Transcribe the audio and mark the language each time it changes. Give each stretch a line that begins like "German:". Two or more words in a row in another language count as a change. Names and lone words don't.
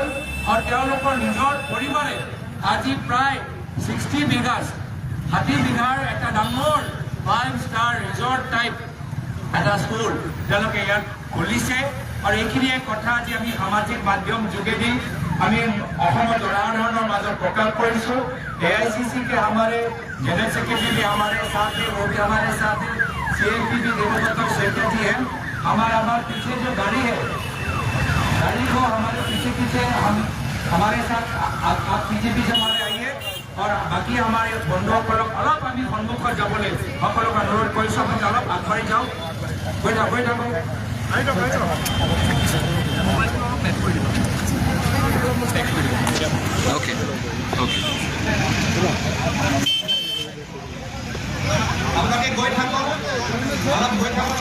Assamese: আৰু তেওঁলোকৰ নিজৰ পৰিবাৰে আজি প্ৰায় 60 বিঘা 60 বিঘাৰ এটা ডাঙৰ 5 ষ্টাৰ ৰিজৰ্ট টাইপ এটা স্কুল তেওঁলোকে ইয়াত খুলিছে। আৰু এইখিনিয়ে কথা আজি আমি সামাজিক মাধ্যম যোগেদি আমি অসমৰ জনসাধাৰণৰ মাজত প্ৰকাশ কৰিছোঁ।
Hindi: एआईसीसी के हमारे जनरल सेक्रेटरी भी हमारे साथ है, वो भी हमारे साथ है, सीएमपी भी देवदत्त सेक्रेटरी है। हमारे पीछे जो गाड़ी है, गाड़ी को हमारे पीछे हमारे साथ आप पीछे हमारे आइए। और बाकी हमारे
Assamese: बंधुসকলক অলপ আমি সন্মুখত যাবলৈ সকলোক অনুৰোধ কৰিছোঁ, আপুনি অলপ আগবাঢ়ি যাওক। গৈ থাকক।
English: Okay.
Assamese: আপোনালোকে গৈ থাকক, অলপ গৈ থাকক।